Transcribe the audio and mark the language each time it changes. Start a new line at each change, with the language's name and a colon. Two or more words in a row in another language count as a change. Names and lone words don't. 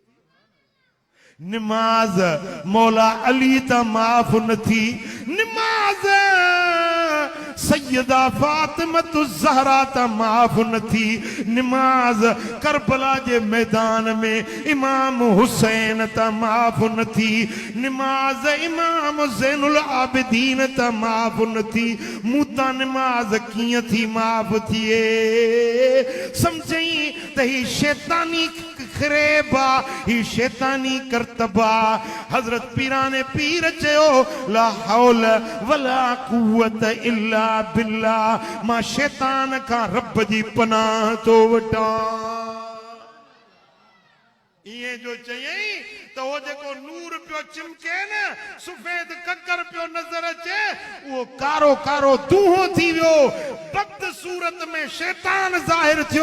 Sindhi: निमाज़ मौला अली तां माफ़ न थी, निमाज़ सैयदा फातिमत ज़हरा तां माफ़ न थी, निमाज़ करबला जे मैदान में इमाम हुसैन तां माफ़ न थी, निमाज़ इमाम ज़ैनुल आबिदीन तां माफ़ न थी, मूं तां निमाज़ कीअं थी माफ़ थिए। समझई त ही शैतानी खरेबा, ही शैतानी करतबा। हजरत पीराने पीर चयो
Arabic: لا حول ولا قوة إلا بالله,
Sindhi: मां शैतान खां रब जी पनाह तो वठां। इहे जो चयई त वो जेको नूर पियो चिमके न, सफेद ककर पियो नजर अचे, वो कारो कारो दूहो थी वियो, बद सूरत में शैतान ज़ाहिर थियो।